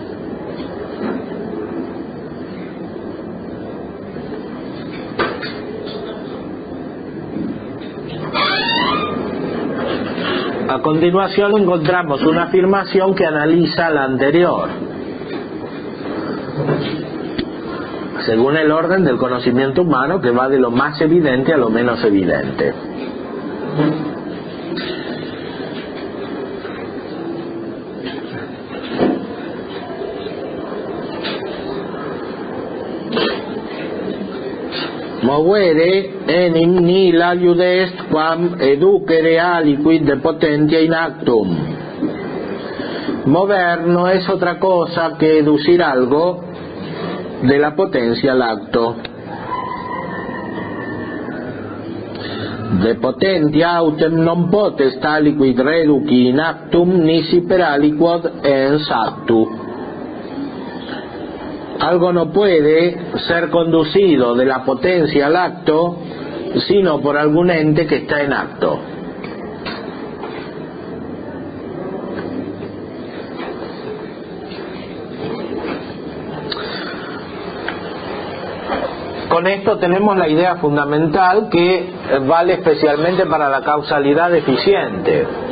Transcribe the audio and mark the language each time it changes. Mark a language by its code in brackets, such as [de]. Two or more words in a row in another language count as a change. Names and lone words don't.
[es] A continuación encontramos una afirmación que analiza la anterior, según el orden del conocimiento humano, que va de lo más evidente a lo menos evidente. [la] Movere enim nihil aliud est quam educere aliquid de potentia in actum. [es] Mover no es otra cosa que educir algo de la potencia al acto. [la] De potentia autem non potest aliquid reduci in actum nisi per aliquod ens actu. [es] Algo no puede ser conducido de la potencia al acto sino por algún ente que está en acto. Con esto tenemos la idea fundamental que vale especialmente para la causalidad eficiente.